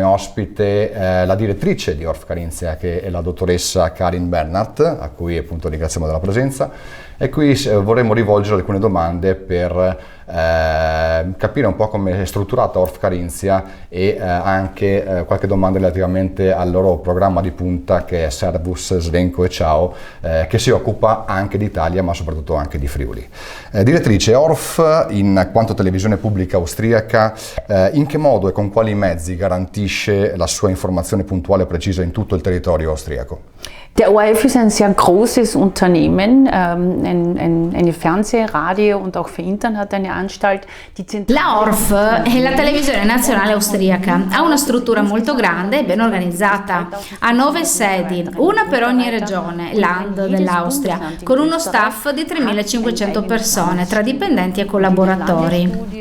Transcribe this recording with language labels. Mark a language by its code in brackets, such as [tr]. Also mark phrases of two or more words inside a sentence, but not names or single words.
[it] ospite la direttrice di ORF Carinzia, che è la dottoressa Karin Bernhardt, a cui appunto ringraziamo della presenza, e qui vorremmo rivolgere alcune domande per capire un po' come è strutturata ORF Carinzia e anche qualche domanda relativamente al loro programma di punta che è Servus Srećno Ciao, che si occupa anche d'Italia ma soprattutto anche di Friuli. Direttrice, ORF in quanto televisione pubblica austriaca, in che modo e con quali mezzi garantisce la sua informazione puntuale e precisa in tutto il territorio austriaco? [de] Der ORF ist ein sehr großes Unternehmen, eine Fernseh-, Radio- und auch für Internet eine Anstalt. [it] La ORF è la televisione nazionale austriaca, ha una struttura molto grande e ben organizzata. Ha 9 sedi, una per ogni regione, Land dell'Austria, con uno staff di 3.500 persone tra dipendenti e collaboratori.